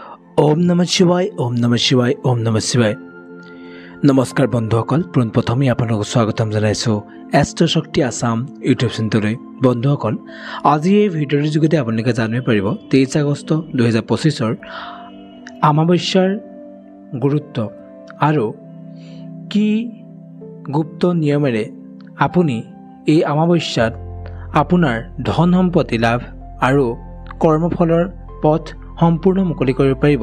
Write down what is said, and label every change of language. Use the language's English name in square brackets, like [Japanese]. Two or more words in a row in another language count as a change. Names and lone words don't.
[Sanskrit] ओम नमः शिवाय ओम नमः शिवाय ओम नमः शिवाय। [Assamese] নমস্কাৰ বন্ধুসকল, পোনপ্ৰথমে আপোনালোকক স্বাগতম জনাইছো এষ্ট্ৰ শক্তি আসাম ইউটিউব চেনেললৈ। বন্ধুসকল, আজি এই ভিডিঅ'ৰ যোগেদি আপোনালোকে জানিব পাৰিব 23 আগষ্ট 2025 অমাৱস্যাৰ গুৰুত্ব আৰু কি গুপ্ত নিয়মেৰে আপুনি এই অমাৱস্যাত আপোনাৰ ধন সম্পত্তি লাভ আৰু কৰ্মফলৰ পথ সম্পূৰ্ণ মুকলি কৰিব পাৰিব।